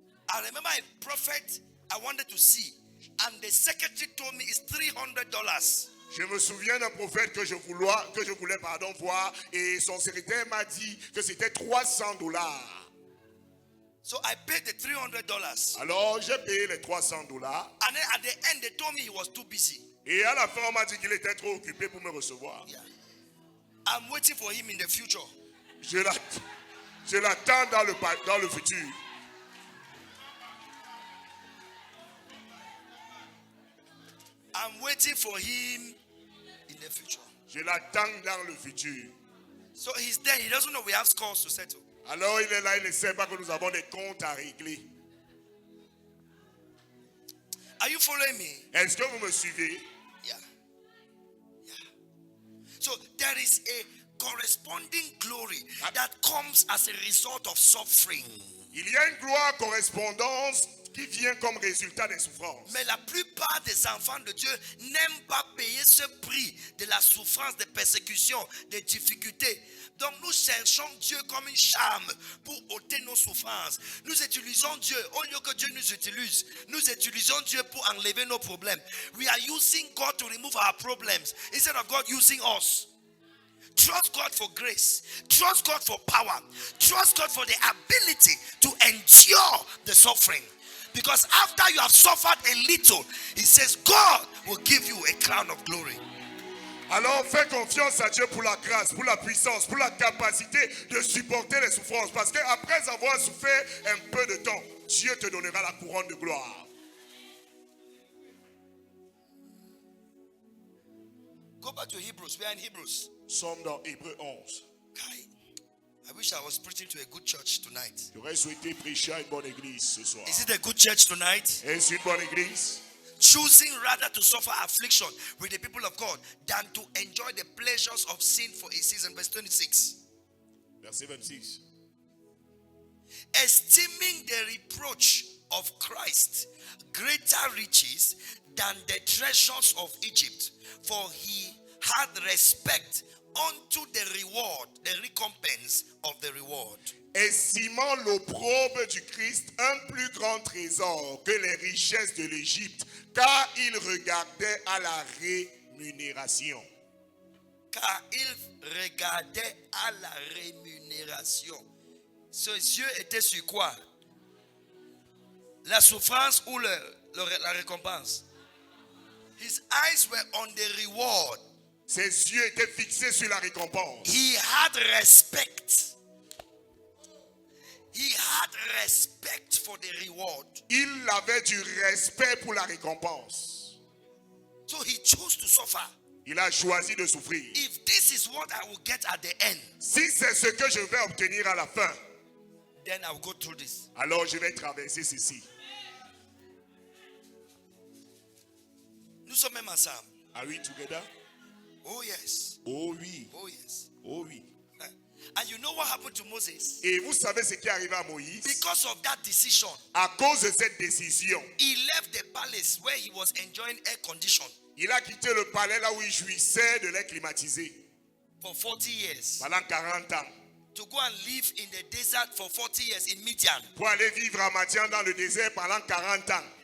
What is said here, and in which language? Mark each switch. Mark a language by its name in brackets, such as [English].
[English] I remember a prophet I wanted to see, and the secretary told me it's $300. [French] Je me souviens d'un prophète que je voulais voir, et son secrétaire m'a dit que c'était $300. [English] So I paid the $300. [French] Alors j'ai payé les $300. [English] And then at the end they told me he was too busy. [French] Et à la fin on m'a dit qu'il était trop occupé pour me recevoir. [English] Yeah. I'm waiting for him in the future. [French] Je l'attends dans le futur. [English] I'm waiting for him in the future. [French] Je l'attends dans le futur. [English] So he's there. He doesn't know we have scores to settle. [French] Alors il est là, il ne sait pas que nous avons des comptes à régler. [English] Are you following me? [French] Est-ce que vous me suivez? [English] Yeah. Yeah. So there is a corresponding glory that comes as a result of suffering. [French] Il y a une gloire correspondance qui vient comme résultat des souffrances. Mais la plupart des enfants de Dieu n'aiment pas payer ce prix de la souffrance, des persécutions, des difficultés. Donc nous cherchons Dieu comme une charme pour ôter nos souffrances. Nous utilisons Dieu, au lieu que Dieu nous utilise, nous utilisons Dieu pour enlever nos problèmes. [English] We are using God to remove our problems instead of God using us. Trust God for grace. Trust God for power. Trust God for the ability to endure the suffering. Because after you have suffered a little, He says God will give you a crown of glory. [French] Alors fais confiance à Dieu pour la grâce, pour la puissance, pour la capacité de supporter les souffrances. Parce qu'après avoir souffert un peu de temps, Dieu te donnera la couronne de gloire. [English] Go back to Hebrews. We are in Hebrews. [French] Sommes dans Hébreux 11. [English] I wish I was preaching to a good church tonight. [French] J'aurais souhaité prêcher à une bonne église ce soir. [English] Is it a good church tonight? [French] Est-ce une bonne église? [English] Choosing rather to suffer affliction with the people of God than to enjoy the pleasures of sin for a season. Verse 26. [French] Verset 26. [English] Esteeming the reproach of Christ greater riches than the treasures of Egypt, for he had respect unto the reward, the recompense of the reward. [French] Estimant l'opprobre du Christ un plus grand trésor que les richesses de l'Égypte, car il regardait à la rémunération. Car il regardait à la rémunération. Ses yeux étaient sur quoi? La souffrance ou la récompense? [English] His eyes were on the reward. [French] Ses yeux étaient fixés sur la récompense. [English] He had respect. He had respect for the reward. [French] Il avait du respect pour la récompense. [English] So he chose to suffer. [French] Il a choisi de souffrir. [English] If this is what I will get at the end, [French] Si c'est ce que je vais obtenir à la fin, [English] then I will go through this. [French] alors je vais traverser ceci. Nous sommes même ensemble. [English] Are we together? Oh yes. [French] Oh oui. [English] Oh yes. [French] Oh oui. [English] And you know what happened to Moses? [French] Et vous savez ce qui est arrivé à Moïse? [English] Because of that decision, [French] À cause de cette décision, [English] he left the palace where he was enjoying air condition [French] il a quitté le palais là où il jouissait de l'air climatisé [English] for 40 years [French] pendant 40 ans [English] to go and live in the desert for 40 years in Midian. [French] pour aller vivre à Madian dans le désert pendant 40 ans.